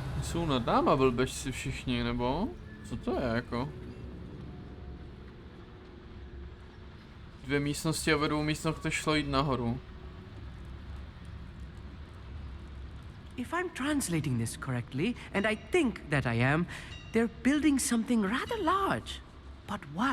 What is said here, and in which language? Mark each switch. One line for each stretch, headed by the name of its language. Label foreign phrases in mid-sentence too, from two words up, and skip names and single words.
Czech: jsou nad náma blbečci všichni, nebo? Co to je jako? Dvě místnosti a ve dvou místnostech šlo jít nahoru.
English: If I'm translating this correctly, and I think that I am, they're building something rather large. But what?